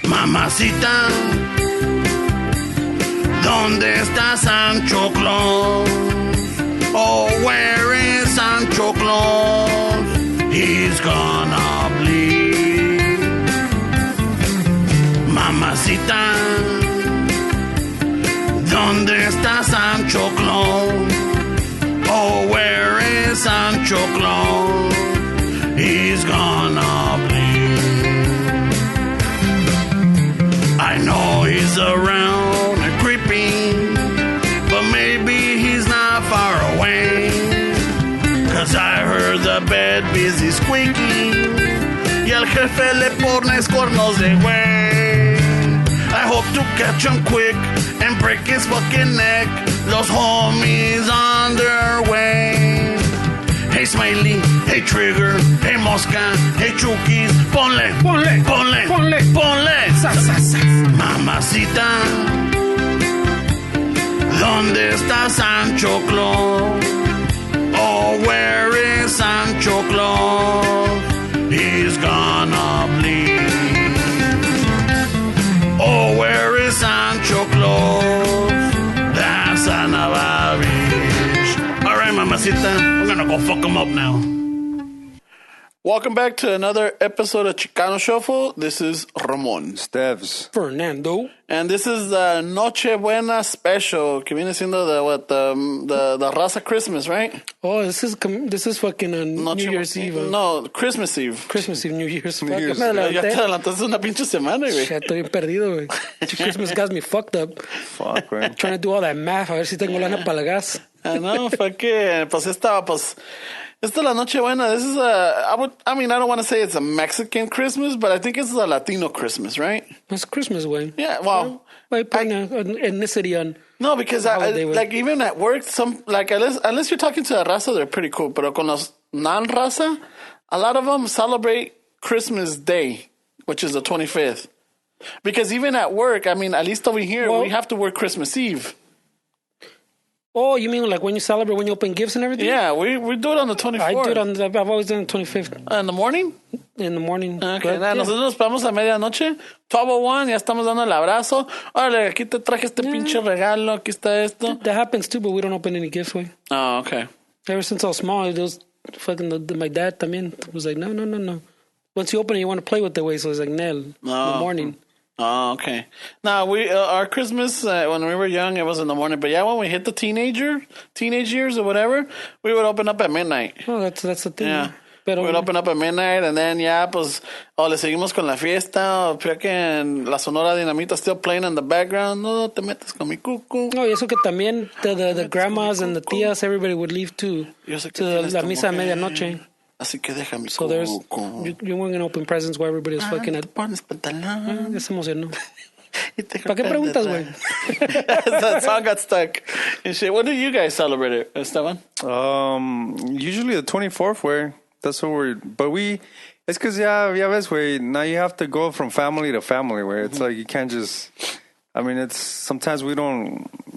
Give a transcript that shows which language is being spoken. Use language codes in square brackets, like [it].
[es] Mamacita, ¿dónde está Sancho Claus? [en] Oh, where is Sancho Claus? He's gonna bleed. [es] Mamacita, ¿dónde está Sancho Claus? [en] Oh, where is Sancho Claus? He's gonna bleed. I know he's around and creeping, but maybe he's not far away. 'Cause I heard the bed busy squeaking [es] y al jefe le pones cuernos de güey. [en] I hope to catch him quick and break his fucking neck. Los homies on their way. Hey Smiley, hey Trigger, hey Mosca, hey Chukis, ponle, [es] Ponle. ponle, Ponle. ponle. Sas, sas, sas. Mamacita, ¿dónde está Sancho Claus? [en] Oh, where is Sancho Claus? He's gonna bleed. Oh, where is Sancho Claus? That son of a bitch. All right, mamacita, we're gonna go fuck him up now. Welcome back to another episode of Chicano Shuffle. This is Ramon. Stevs. Fernando. And this is the Nochebuena special, [es] que viene siendo [en] the Raza Christmas, right? Oh, this is fucking on New Year's Eve. No, Christmas Eve. Christmas Eve, New Year's. Fuck, Year's me [es] Ya te adelanté. adelantaste una pinche semana, güey. Ya estoy bien perdido, güey. [en] Christmas got me fucked up. Fuck, right? Trying to do all that math, [es] a ver si tengo lana para el gas. No, fue que, pues esta es la Nochebuena. [en] This is I don't want to say it's a Mexican Christmas, but I think it's a Latino Christmas, right? It's Christmas, güey. Yeah, well. Why putting an ethnicity on? No, because Holiday, güey. like even at work, unless you're talking to a raza, they're pretty cool. [es] Pero con los [en] non-raza, a lot of them celebrate Christmas Day, which is the 25th. Because even at work, at least over here, we have to work Christmas Eve. Oh, you mean like when you open gifts and everything? Yeah, we do it on the 24th. I do it I've always done it 25th. In the morning? In the morning. Okay, But, yeah. [es] nosotros nos vamos a medianoche, 12:01, ya estamos dando el abrazo. Órale, aquí te traje este pinche regalo, aquí está esto. [en] That happens too, but we don't open any gifts, güey. Oh, okay. Ever since I was small, my dad también was like, no. Once you open it, you want to play with it, way. So it's like, Nel, in the morning. Oh, okay. Now our Christmas when we were young, it was in the morning. But yeah, when we hit the teenage years or whatever, we would open up at midnight. Oh, that's the thing. Yeah, Pero, we would open up at midnight, and then [es] pues, le seguimos con la fiesta. [en] O freaking la Sonora Dinamita still playing in the background. [es] No te metes con mi cucu. No, y eso que también [en] the grandmas and the [es] tías, [en] everybody would leave to [es] la misa a medianoche. Así que deja mi [en] So there's [es] cucu. [en] you weren't gonna open presents while everybody was fucking at. [es] Pones pantalón. Ya se emocionó. ¿Para qué preguntas, güey? [en] That song got stuck. And shit. When do you guys celebrate it, Esteban? Usually the 24th, way. That's what it's because, yeah, ves, way, now you have to go from family to family, where it's like you can't just, it's, sometimes we don't